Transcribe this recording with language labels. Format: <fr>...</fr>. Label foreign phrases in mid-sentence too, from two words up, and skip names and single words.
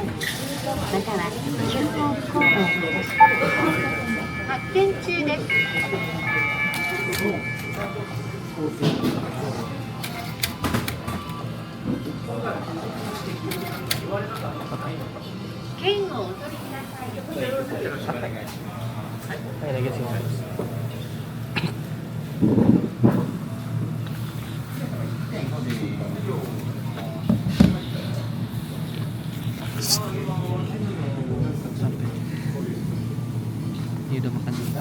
<ja>または QR コードをかざして発見中です。券をお取りください。</ja> <id>Hay lagi sih Mas. Sampai. Ini udah makan juga.</id>